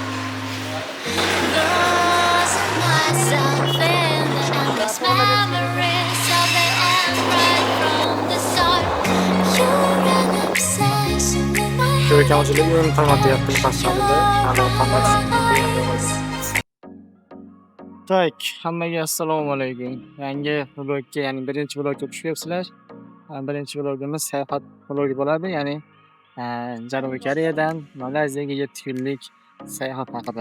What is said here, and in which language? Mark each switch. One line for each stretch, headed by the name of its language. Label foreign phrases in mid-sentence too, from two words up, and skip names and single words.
English: Losing myself in the endless memories of the end right from the start. You're an obsession in my head.
Uzbek: Ko'rkamchilik o'yin formatida boshlanadi. Tak, hammaga assalomu alaykum. Yangi vlogga, ya'ni birinchi vlogga tushyapsizlar. Birinchi vlogimiz sayohat vlogi bo'ladi, ya'ni Janubiy Koreyadan Malayziyaga 7 kunlik sayohat haqida.